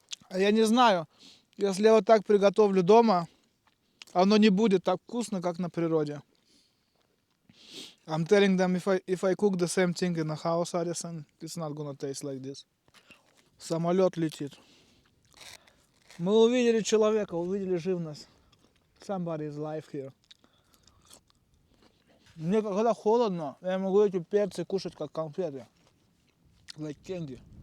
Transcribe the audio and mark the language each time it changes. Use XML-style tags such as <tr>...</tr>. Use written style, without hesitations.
<ru>А я не знаю, если я вот так приготовлю дома, оно не будет так вкусно, как на природе.</ru> <en>I'm telling them if I cook the same thing in a house, Addison, it's not gonna taste like this.</en> <ru>Самолет летит. Мы увидели человека, увидели живность.</ru> <en>Somebody is alive here.</en> <ru>Мне когда холодно, я могу эти перцы кушать как конфеты.</ru> <en>Like candy.</en>